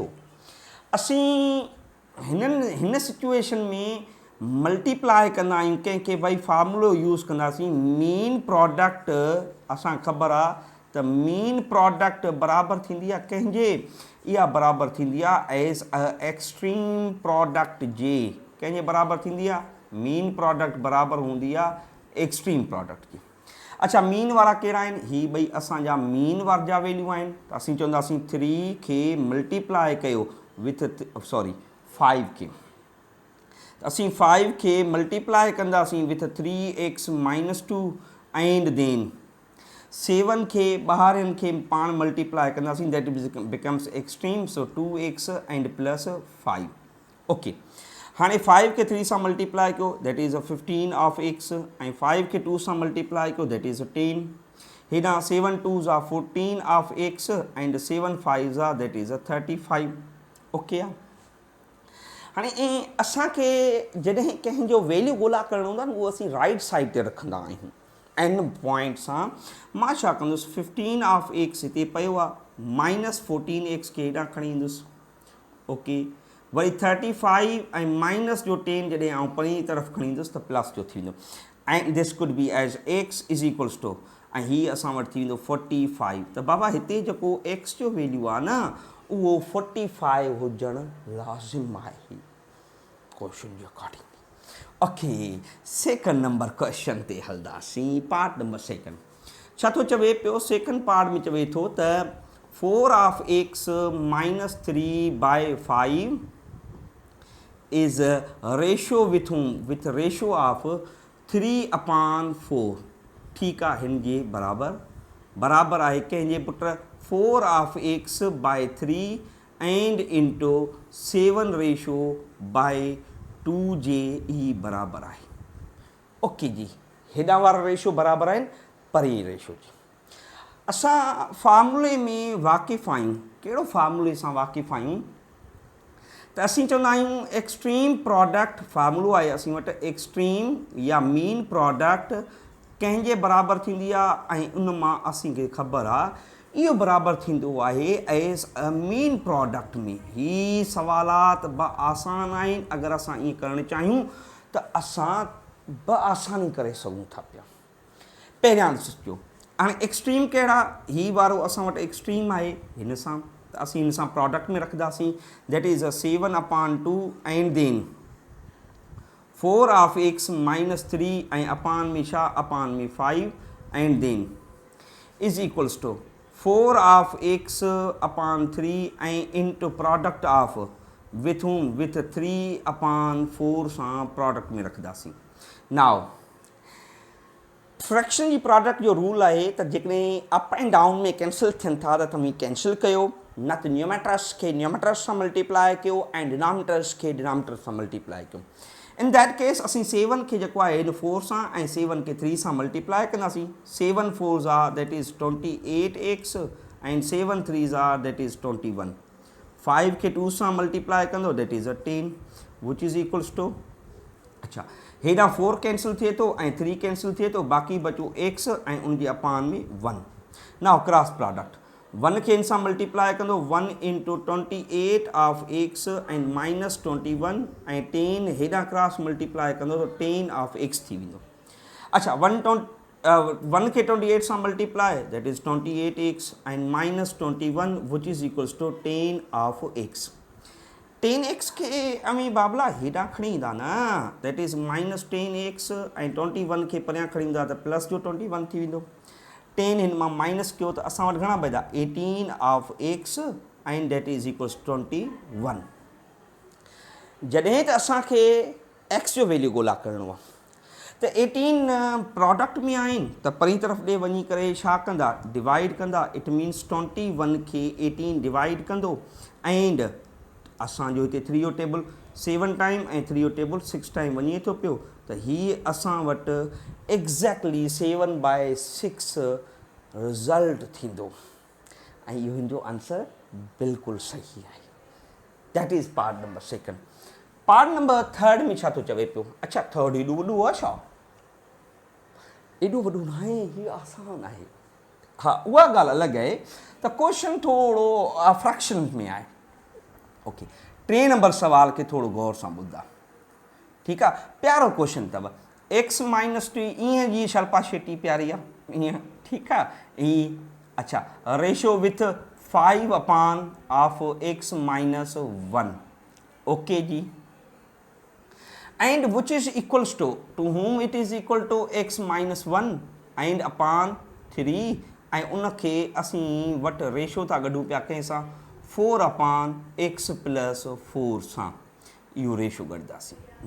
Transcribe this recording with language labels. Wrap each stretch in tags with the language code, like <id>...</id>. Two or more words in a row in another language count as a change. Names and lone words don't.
<sd>असीं हिन सिचुएशन में मल्टीप्लाई कंदा आहियूं कंहिंखे, भई फार्मूलो यूज़ कंदासीं</sd> <en>mean product.</en> <sd>असांखे ख़बर आहे त</sd> <en>mean product</en> <sd>बराबरि थींदी आहे कंहिंजे, इहा बराबरि थींदी आहे</sd> <en>as a extreme product</en> <sd>जे। कंहिंजे बराबरि थींदी आहे?</sd> <en>mean product</en> <sd>बराबरि हूंदी आहे</sd> <en>extreme product</en> <sd>जी। अच्छा, मीन वारा कहिड़ा आहिनि? ही ॿई असांजा मीन वारा जा वैल्यू आहिनि, त असीं चवंदासीं 3 खे मल्टीप्लाई कयो विथ 5 खे, त असीं 5 खे मल्टीप्लाई कंदासीं विथ 3x - 2</sd> <en>and then</en> <sd>7 खे ॿाहिरिनि खे पाण मल्टीप्लाई कंदासीं,</sd> <en>that becomes extreme, so 2x and plus 5.</en> <sd>ओके, हाणे 5 खे 3 सां मल्टीप्लाई कयो,</sd> <en>that is 15 of x,</en> <sd>ऐं 5 खे 2 सां मल्टीप्लाई कयो,</sd> <en>that is 10. हेॾां 7 2s are 14 of x and 7 5s are that is 35.</en> <sd>ओके आहे। हाणे असांखे जॾहिं कंहिंजो वैल्यू ॻोल्हा करणो हूंदो आहे न, उहो असीं</sd> <en>right side</en> <sd>ते रखंदा आहियूं एन पॉइंट सां। मां छा कंदुसि, 15 ऑफ x हिते पियो आहे, -14x खे हेॾां खणी ईंदुसि। ओके, वरी 35 ऐं माइनस जो 10 जॾहिं आउं परीं तरफ़ खणी ईंदुसि त प्लस जो थी वेंदो, ऐं</sd> <en>this could be as x is equals to,</en> <sd>ऐं हीअ असां वटि थी वेंदो 45। त बाबा हिते जेको x जो वैल्यू आहे न उहो 45 हुजणु लाज़िम आहे क्वेश्चन जे अकॉर्डिंग। ओके,</sd> <en>second number question</en> <sd>ते हलंदासीं,</sd> <en>part number 2.</en> <sd>छा थो चवे पियो?</sd> <en>second part</en> <sd>में चवे थो त</sd> <en>4 of x - 3/5 is ratio with ratio of 3/4.</en> <sd>ठीकु आहे, हिन जे बराबरि आहे कंहिंजे पुट?</sd> <en>4 of x/3 and into 7 ratio by 2</en> <sd>जे ई बराबरि आहे। ओके जी, हेॾा वारा रेशो बराबरि आहिनि परे रेशो जी। असां फार्मूले में वाक़िफ़ु आहियूं। कहिड़ो फार्मूले सां वाक़िफ़ु आहियूं? त असीं चवंदा आहियूं</sd> <en>extreme product,</en> <sd>फार्मूलो आहे असीं वटि एक्सट्रीम या</sd> <en>mean product</en> <sd>कंहिंजे बराबरि थींदी आहे, ऐं उन मां असींखे ख़बर आहे इहो बराबरि थींदो आहे</sd> <en>as a mean product</en> <sd>में। ही सवालात आसान आहिनि, अगरि असां ईअं करणु चाहियूं त असां आसानी करे सघूं था पिया। पहिरियां सोचियो, हाणे एक्सट्रीम कहिड़ा? ही वारो असां वटि एक्सट्रीम आहे, हिन सां त असीं हिन सां प्रोडक्ट में रखंदासीं,</sd> <en>that is 7/2 and then 4 of x - 3</en> <sd>ऐं अपान में छा? अपान में 5</sd> <en>and then is equals to 4 of x/3 ऐं into product of with 3/4</en> <sd>सां प्रोडक्ट में रखंदासीं।</sd> <en>now fraction</en> <sd>जी प्रोडक्ट जो रूल आहे त जेकॾहिं</sd> <en>up and down</en> <sd>में कैंसिल थियनि था त तव्हां कैंसिल कयो, न त न्यूमेटर्स खे न्यूमेटर्स सां मल्टीप्लाई कयो ऐं डिनोमिनेटर्स खे डिनोमिनेटर सां मल्टीप्लाई कयो।</sd> <en>in that case</en> <sd>असीं 7 खे जेको आहे हिन 4 सां ऐं 7 खे 3 सां मल्टीप्लाई कंदासीं।</sd> <en>7 4s are that is 28x and 7 3s are that is 21.</en> <sd>5 खे 2 सां मल्टीप्लाई कंदो,</sd> <en>that is 10 which is equals to,</en> <sd>अच्छा हेॾां 4 कैंसिल थिए थो ऐं 3 कैंसिल थिए थो, बाक़ी बचो x ऐं उनजे अपान में 1।</sd> <en>now cross product,</en> <sd>1 खे इन सां मल्टीप्लाई कंदो, 1 इंटू</sd> <en>28 of x and -21</en> <sd>ऐं 10 हेॾां</sd> <en>cross multiply</en> <sd>कंदो त</sd> <en>10 of x</en> <sd>थी वेंदो। अच्छा, 1 खे 28 सां मल्टीप्लाई,</sd> <en>that is 28x and -21 which is equals to 10 of x.</en> <sd>10x खे अमी बाबला हेॾां खणी ईंदा न,</sd> <en>that is -10x</en> <sd>ऐं 21 खे परियां खणी ईंदा त प्लस जो 21 थी वेंदो। 10 हिन मां माइनस कयो त असां वटि घणा बचा</sd> <en>18 of x and that is equals 21.</en> <sd>जॾहिं त असांखे x जो वैल्यू ॻोल्हा करिणो आहे त 18 प्रोडक्ट में आहिनि त परी तरफ़ ॾे वञी करे छा कंदा डिवाइड कंदा।</sd> <en>it means</en> <sd>21 खे 18 डिवाइड कंदो एंड असांजो हिते 3 जो टेबल 7 टाइम ऐं 3 जो टेबल 6 टाइम वञे थो पियो त हीअ असां वटि</sd> <en>exactly 7/6 result</en> <sd>थींदो ऐं इहो हिनजो आंसर बिल्कुलु सही आहे।</sd> <en>that is part number second. part number third</en> <sd>में छा थो चवे पियो अच्छा थर्ड एॾो वॾो आहे छा एॾो वॾो न आहे हीअ आसान आहे। हा उहा ॻाल्हि अलॻि आहे त क्वेश्चन थोरो फ्रैक्शन में आहे। ओके 3 नंबर सवाल खे थोरो गौर सां ॿुधा ठीकु आहे प्यारो क्वेश्चन अथव x - 2 ईअं जी शल्पा शेट्टी प्यारी आहे ईअं ठीकु आहे ई अच्छा</sd> <en>ratio with 5 of x - 1 ओके जी and which is equals to whom it is equal to x minus 1 and upon 3</en> <sd>ऐं उनखे असीं वटि रेशो था गॾूं पिया कंहिंसां</sd> <en>4 upon x plus 4</en> <sd>सां इहो रेशो गॾंदासीं।</sd>